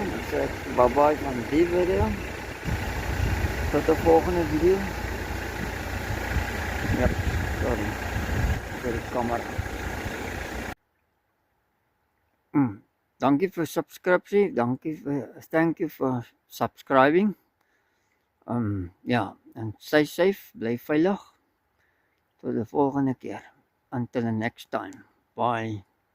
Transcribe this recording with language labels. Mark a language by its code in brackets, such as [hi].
[nl] Ik zeg bye bye van die video. Tot de volgende video. Ja, sorry. Voor de camera. [af] Dankie voor subscriptie. [en] Thank you for subscribing. [nl] Ja, en [en] stay safe. [nl] Blijf veilig. Tot de volgende keer. [en] Until the next time. Bye.